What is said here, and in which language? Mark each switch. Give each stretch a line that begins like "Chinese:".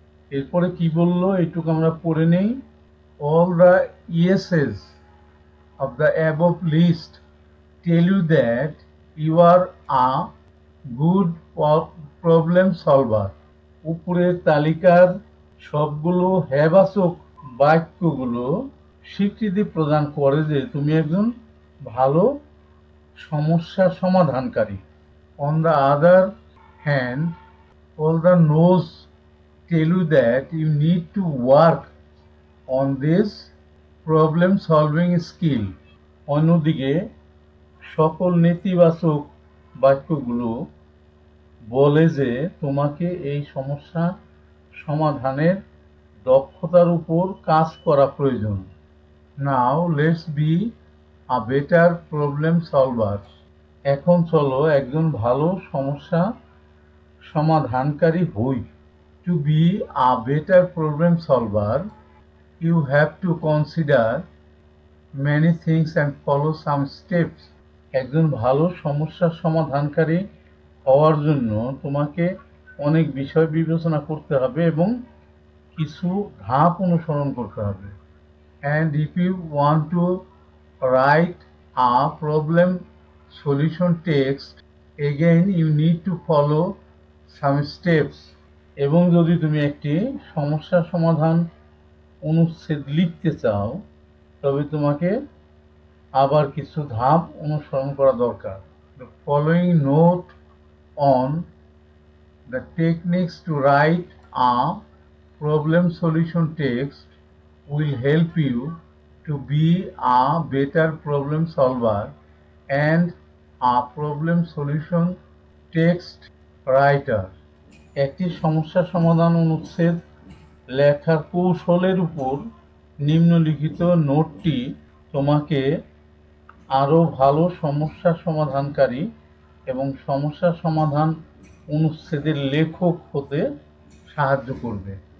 Bangla: এরপরে কি বললো এটুকু আমরা পড়ে নেই।
English: all the yeses of the above list tell you that you are a good problem solver,
Bangla: উপরের তালিকার সবগুলো হ্যাবাচক বাক্যগুলো স্বীকৃতি প্রদান করে যে তুমি একজন ভালো সমস্যা সমাধানকারী।
English: on the other hand all the noes tell you that you need to work on this problem solving skill,
Bangla: অন্যদিকে সকল নেতিবাচক বাক্যগুলো বলে যে তোমাকে এই সমস্যা সমাধানের দক্ষতার উপর কাজ করা প্রয়োজন।
English: Now let's be a better problem solver.
Bangla: এখন চলো একজন ভালো সমস্যা সমাধানকারী হই।
English: To be a better problem solver you have to consider many things and follow some steps.
Bangla: একজন ভালো সমস্যা সমাধানকারী হওয়ার জন্য তোমাকে অনেক বিষয় বিবেচনা করতে হবে এবং কিছু ধাপ অনুসরণ করতে হবে।
English: And if you want to write a problem solution text, again you need to follow some steps.
Bangla: এবং যদি তুমি একটি সমস্যা সমাধান অনুচ্ছেদ লিখতে চাও তবে তোমাকে আবার কিছু ধাপ অনুসরণ করা দরকার।
English: The following note on the techniques to write a problem solution text will help you to be a better problem solver and a problem solution text writer.
Bangla: একটি সমস্যা সমাধান অনুচ্ছেদ লেখার কৌশলের উপর নিম্নলিখিত নোটটি তোমাকে আরও ভালো সমস্যা সমাধানকারী এবং সমস্যা সমাধান অনুচ্ছেদের লেখক হতে সাহায্য করবে।